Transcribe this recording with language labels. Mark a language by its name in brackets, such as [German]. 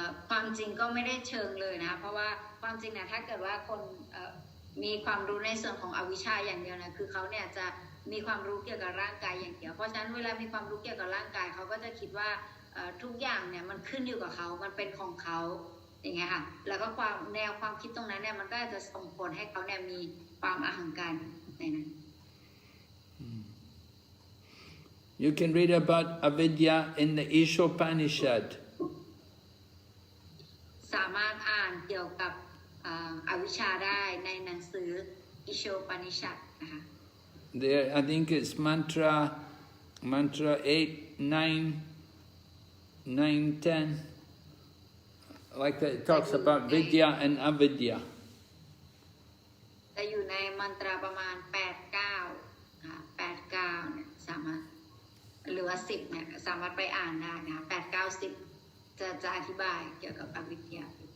[Thai] ความจริงก็ไม่ได้เชิงเลยนะเพราะว่าความจริงนะถ้าเกิดว่าคนมีความรู้ในส่วนของอวิชชาอย่างเดียวนะคือเขาเนี่ยจะมีความรู้เกี่ยวกับร่างกายอย่างเดียวเพราะฉะนั้นเวลามีความรู้เกี่ยวกับร่างกายเขาก็จะคิดว่าทุกอย่างเนี่ยมันขึ้นอยู่กับเขามันเป็นของเขาอย่างเงี้ยค่ะแล้วก็แนวความคิดตรงนั้นเนี่ยมันก็จะส่งผลให้เขาเนี่ยมีความอหังการในนั้น [English] You can read about avidya in the Ishopanishad. [Thai] สามารถอ่านเกี่ยวกับอวิชชาได้ในหนังสืออิโชปนิชัดนะคะ [English] There, I think it's mantra 8, 9, 10. Like that, it talks about vidya and avidya. [Thai] จะอยู่ในมันตราประมาณ 8-9 เนี่ยสามารถหรือว่า10เนี่ยสามารถไปอ่านได้นะ8 9 10จะอธิบายเกี่ยวกับอวิชชา